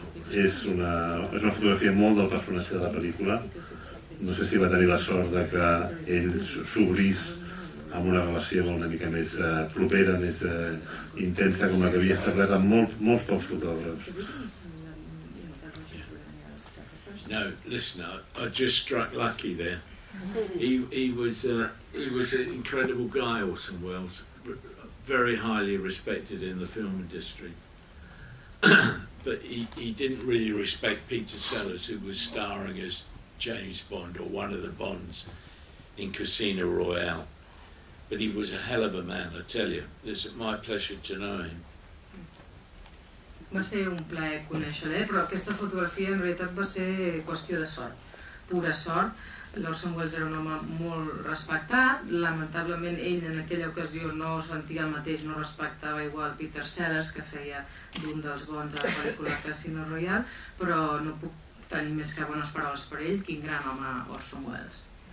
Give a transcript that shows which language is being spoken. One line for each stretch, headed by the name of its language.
Catalan: És una fotografia molt del personatge de la pel·lícula. No sé si va tenir la sort de que ell s'obrís amb una relació una mica més propera, més intensa, com la que havia establert amb molts pocs fotògrafs.
English: No, listen, I just struck lucky there. He was an incredible guy, Orson Welles, very highly respected in the film industry. But he didn't really respect Peter Sellers, who was starring as James Bond or one of the Bonds in Casino Royale. But he was a hell of a man, I tell you. It's my pleasure to know him.
Catalan: Va ser un plaer conèixer-lo, però aquesta fotografia en realitat va ser qüestió de sort, pura sort. L'Orson Welles era un home molt respectat, lamentablement ell en aquella ocasió no es sentia el mateix, no respectava igual Peter Sellers, que feia d'un dels bons de la pel·lícula Casino Royale, però no puc tenir més que bones paraules per ell, quin gran home Orson Welles.